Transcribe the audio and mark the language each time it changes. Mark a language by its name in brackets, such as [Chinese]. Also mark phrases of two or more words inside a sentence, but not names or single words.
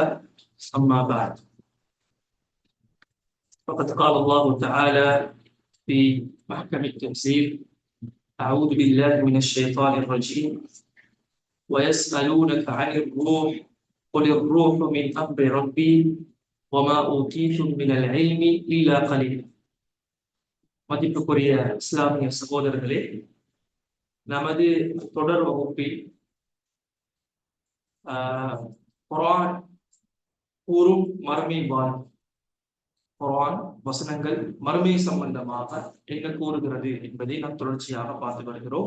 [Arabic] أما بعد، فقد قال الله تعالى في محكم التنزيل: أعوذ بالله من الشيطان الرجيم ويسألونك عن الروح قل الروح من أمر ربي وما أوتيتم من العلم إلا قليلا. [Tamil] மதிப்புக்குரிய இஸ்லாமிய சகோதரர்களே, நமது தொடர் வகுப்பில் குர்ஆன் கூறும் மறுமை வாழ்வு, குர்ஆன் வசனங்கள் மறுமை சம்பந்தமாக என்ன கூறுகிறது என்பதை நாம் தொடர்ச்சியாக பார்த்து வருகிறோம்.